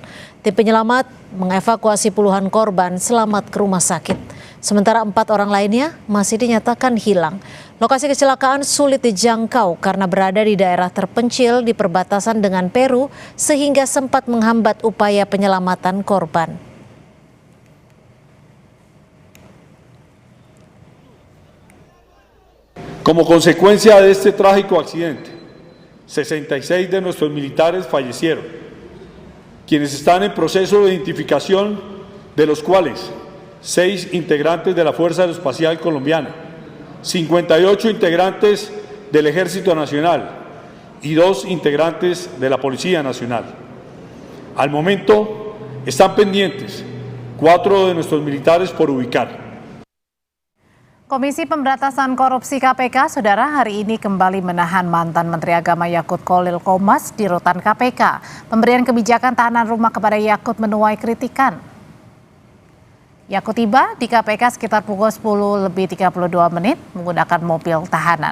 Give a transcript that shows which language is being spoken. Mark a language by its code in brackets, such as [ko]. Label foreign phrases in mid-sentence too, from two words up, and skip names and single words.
[id] Tim penyelamat mengevakuasi puluhan korban selamat ke rumah sakit. Sementara 4 orang lainnya masih dinyatakan hilang. Lokasi kecelakaan sulit dijangkau karena berada di daerah terpencil di perbatasan dengan Peru sehingga sempat menghambat upaya penyelamatan korban. [es] Como consecuencia de este trágico accidente, 66 de nuestros militares fallecieron, quienes están en proceso de identificación, de los cuales 6 integrantes de la Fuerza Aeroespacial Colombiana, 58 integrantes del Ejército Nacional y 2 integrantes de la Policía Nacional. Al momento están pendientes 4 de nuestros militares por ubicar. [id] Komisi Pemberantasan Korupsi KPK, Saudara, hari ini kembali menahan mantan Menteri Agama Yakut Kholil Qomas di rutan KPK. Pemberian kebijakan tahanan rumah kepada Yakut menuai kritikan. Yakut tiba di KPK sekitar pukul 10:32 menggunakan mobil tahanan.